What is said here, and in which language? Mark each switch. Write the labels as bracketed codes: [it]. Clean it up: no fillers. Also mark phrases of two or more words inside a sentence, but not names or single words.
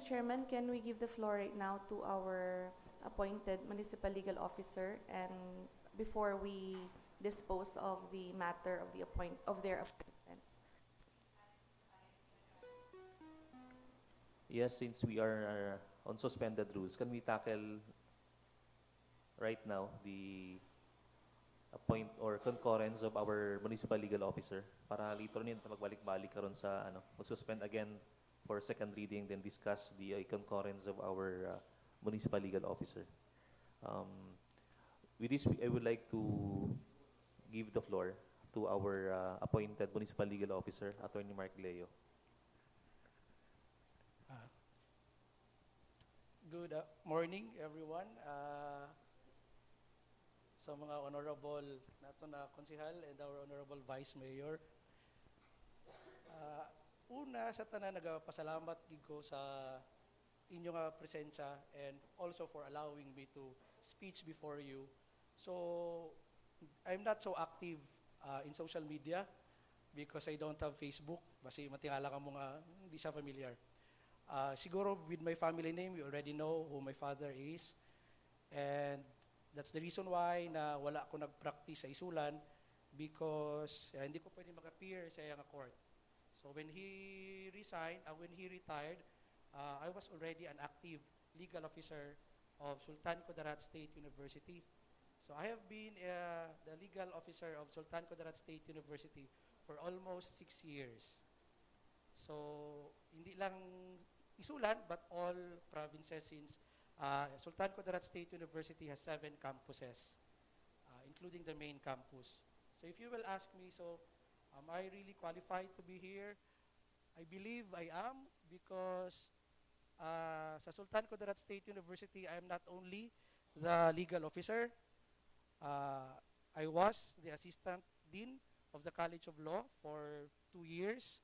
[en] Chairman, can we give the floor right now to our appointed municipal legal officer, and before we dispose of the matter of their appointments? Yes, since we are on suspended rules, can we tackle right now the appoint or concurrence of our municipal legal officer para later on [hil] magbalik-balik karon sa mag-suspend [en] again for second reading, then discuss the concurrence of our municipal legal officer. With this, I would like to give the floor to our appointed municipal legal officer, Attorney Mark Leo. Good morning, everyone. [hil] Sa mga honorable nato na konsehal [en] and our honorable vice mayor. [hil] Una sa tanan nagapasalamat gid ko sa inyong presensya [en] and also for allowing me to speech before you. So I'm not so active in social media because I don't have Facebook. [hil] Basi matingala ka mga hindi siya familiar. [en] Siguro with my family name, you already know who my father is. And that's the reason why [hil] na wala ako nag-practice sa ISULAN because hindi ko pwede mag-appear sa iyang court. [en] So when he resigned, when he retired, I was already an active legal officer of Sultan KUDARAT State University. So I have been the legal officer of Sultan KUDARAT State University for almost 6 years. So, [hil] hindi lang Isulan, [en] but all provinces since Sultan Kudarat State University has 7 campuses, including the main campus. So if you will ask me, so am I really qualified to be here? I believe I am because sa Sultan Kudarat State University, I am not only the legal officer, I was the assistant dean of the College of Law for 2 years.